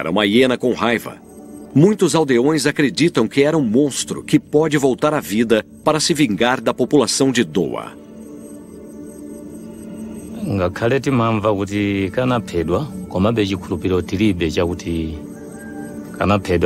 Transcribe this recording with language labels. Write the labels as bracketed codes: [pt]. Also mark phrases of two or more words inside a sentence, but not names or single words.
[pt] era uma hiena com raiva, muitos aldeões acreditam que era um monstro que pode voltar à vida para se vingar da população de Dowa. [ny] ngakhale timamva kuti kanaphedwa komabe chikhulupiriro tilibe chakuti kanaphedwa.